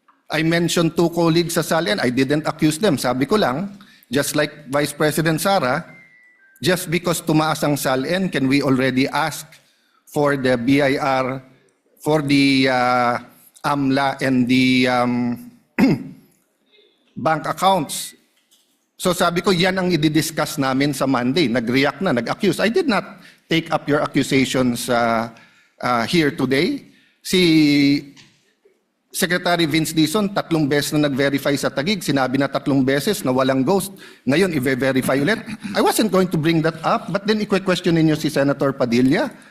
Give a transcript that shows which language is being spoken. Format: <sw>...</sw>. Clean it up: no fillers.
<en>I mentioned 2 colleagues sa Salian, I didn't accuse them. Sabi ko lang, just like Vice President Sara, just because tumaas ang Salian, can we already ask for the BIR, for the AMLA and the bank accounts?</en> <tl>So sabi ko, yan ang i-discuss namin sa Monday. Nag-react na, nag-accuse.</tl> <en>I did not take up your accusations here today.</en> <tl>Si Secretary Vince Dizon, 3 beses na nag-verify sa Taguig. Sinabi na 3 beses na walang ghost. Ngayon, i-verify ulit.</tl> <en>I wasn't going to bring that up, but then</en> <tl>i-question ninyo</tl> <en>si Senator Padilla.</en>